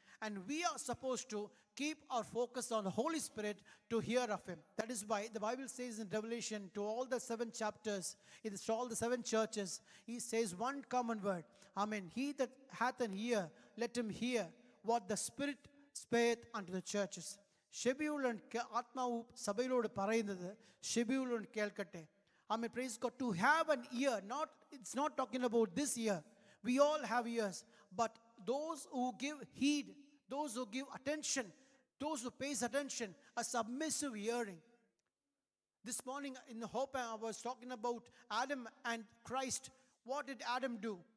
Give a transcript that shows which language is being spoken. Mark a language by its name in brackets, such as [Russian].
[English] And we are supposed to keep our focus on the Holy Spirit to hear of him. That is why the Bible says in Revelation, to all the 7 chapters, it is to all the 7 churches, he says one common word. Amen. He that hath an ear, let him hear what the Spirit saith unto the churches. [Malayalam] ഷെബിയുള്ളൻ ആത്മാവ് സഭയിലോട് പറയുന്നത് ഷെബിയുള്ളൻ കേൾക്കട്ടെ. [English] Amen. Praise God. To have an ear, it's not talking about this ear. We all have ears, but those who give heed, those who give attention, those who pays attention, a submissive hearing. This morning in the Hope I was talking about Adam and Christ. What did Adam do?